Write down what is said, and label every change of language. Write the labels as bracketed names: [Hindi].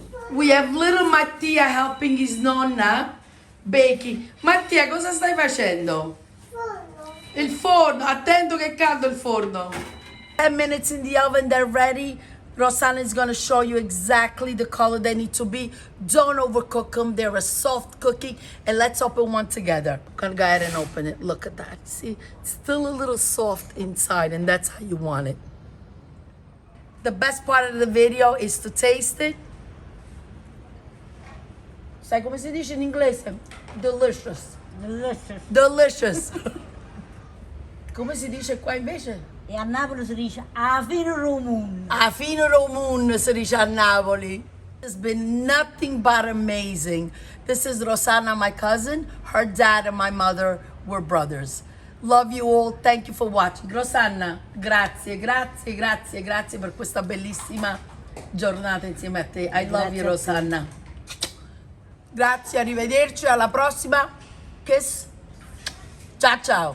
[English] We have little Mattia helping his nonna baking. [Italian] Mattia, cosa stai facendo? Il forno, attento che è caldo il forno. [English] 10 minutes in the oven, they're ready. Rosanna is gonna show you exactly the color they need to be. Don't overcook them, they're a soft cookie. And let's open one together. I'm gonna go ahead and open it. Look at that. See, it's still a little soft inside, and that's how you want it. The best part of the video is to taste it. [Italian] Sai come si dice in inglese? [English] Delicious. Delicious. Delicious. [Italian] Come si dice qua invece? E a Napoli si dice a fine romun. A fine romun si dice a Napoli. [English] It's been nothing but amazing. This is Rosanna, my cousin. Her dad and my mother were brothers. Love you all. Thank you for watching. [Italian] Rosanna, grazie, grazie, grazie, grazie per questa bellissima giornata insieme a te. [English] I love you, Rosanna. [Italian] Grazie, arrivederci, alla prossima. [English] Kiss. [Italian] Ciao ciao.